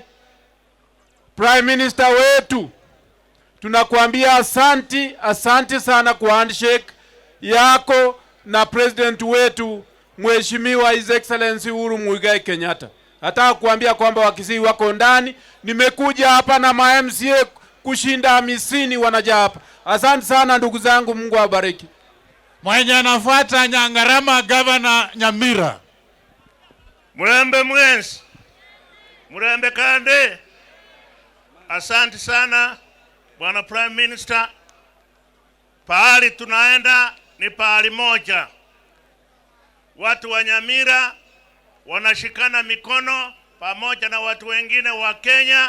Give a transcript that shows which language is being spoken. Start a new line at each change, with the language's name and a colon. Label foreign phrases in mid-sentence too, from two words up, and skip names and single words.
English: Prime Minister
Swahili: wetu tunakuambia asanti sana kwa handshake yako na president wetu Mheshimiwa
English: His Excellency
Swahili: Uhuru Muigai Kenyatta. Nataka kuambia kwamba Wakisii wako ndani. Nimekuja hapa na ma MCA kushinda 50 wanaja hapa. Asante sana ndugu zangu, Mungu awabariki. Mwenye anafuata Nyangarama, Gavana Nyamira.
Gusii: Murembe mwensi. Murembe kande.
Swahili: Asante sana Bwana
English: Prime Minister.
Swahili: Pahali tunaenda ni pahali moja. Watu wa Nyamira wanashikana mikono pamoja na watu wengine wa Kenya.